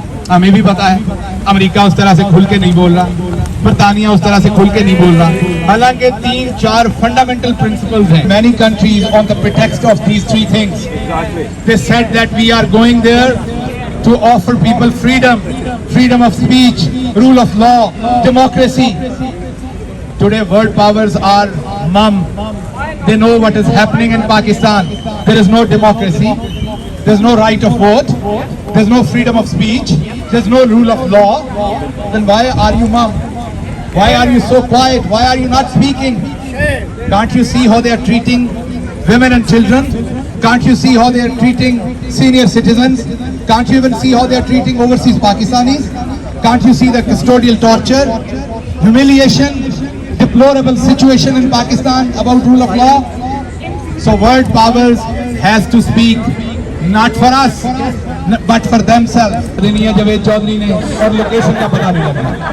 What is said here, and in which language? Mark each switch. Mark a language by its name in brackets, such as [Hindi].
[Hindi] हमें भी पता है अमेरिका उस तरह से खुल के नहीं बोल रहा, बरतानिया उस तरह से खुल के नहीं बोल रहा। हालांकि 3-4 फंडामेंटल प्रिंसिपल्स हैं। [English] Many countries on the pretext of these 3 things, they said that we are going there to offer people freedom, freedom of speech, rule of law, democracy. Today world powers are mum. They know what is happening in Pakistan. There is no democracy. There's no right of vote. There's no freedom of speech. There's no rule of law. Then why are you mum? Why are you so quiet? Why are you not speaking? Can't you see how they are treating women and children? Can't you see how they are treating senior citizens? Can't you even see how they are treating overseas Pakistanis? Can't you see the custodial torture, humiliation, deplorable situation in Pakistan about rule of law? So world powers has to speak, not for us, but for themselves. [Hindi] Javed Chaudhary ने और location का पता नहीं लगा।